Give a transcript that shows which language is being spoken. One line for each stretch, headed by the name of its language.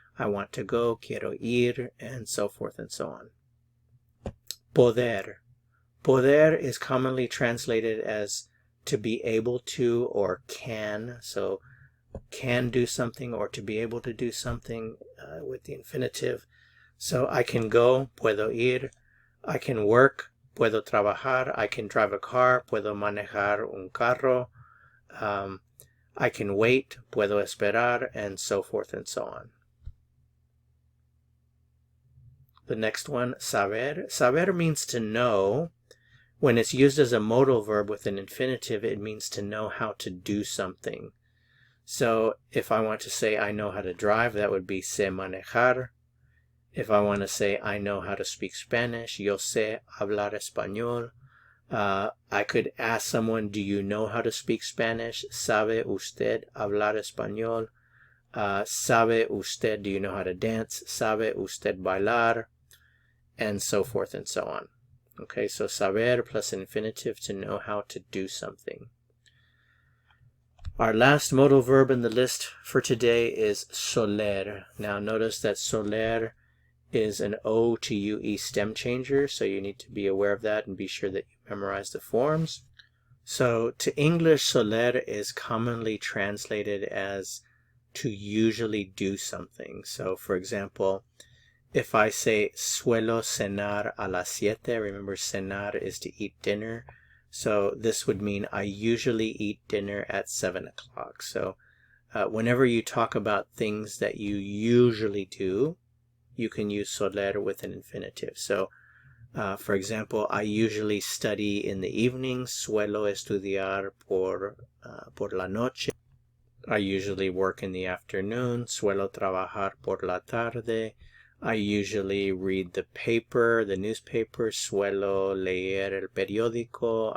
English: I want to go,
Spanish: quiero ir,
English: and so forth and so on. Poder. Poder is commonly translated as to be able to or can. So can do something or to be able to do something with the infinitive. So I can go,
Spanish: puedo ir.
English: I can work,
Spanish: puedo trabajar.
English: I can drive a car,
Spanish: puedo manejar un carro.
English: I can wait,
Spanish: puedo esperar,
English: and so forth and so on. The next one, saber. Saber means to know. When it's used as a modal verb with an infinitive, it means to know how to do something. So if I want to say I know how to drive, that would be
Spanish: sé manejar.
English: If I want to say I know how to speak Spanish,
Spanish: yo sé hablar español.
English: I could ask someone, do you know how to speak Spanish?
Spanish: ¿Sabe usted hablar español? ¿Sabe usted,
English: do you know how to dance?
Spanish: ¿Sabe usted bailar?
English: And so forth and so on. Okay, so saber plus infinitive, to know how to do something. Our last modal verb in the list for today is soler. Now notice that soler is an O to UE stem changer, so you need to be aware of that and be sure that you memorize the forms. So to English, soler is commonly translated as to usually do something. So for example, if I say
Spanish: suelo cenar a las 7,
English: remember cenar is to eat dinner. So this would mean I usually eat dinner at 7 o'clock. So whenever you talk about things that you usually do, you can use soler with an infinitive. So for example, I usually study in the evening.
Spanish: Suelo estudiar por la noche.
English: I usually work in the afternoon.
Spanish: Suelo trabajar por la tarde.
English: I usually read the paper, the newspaper.
Spanish: Suelo leer el periódico.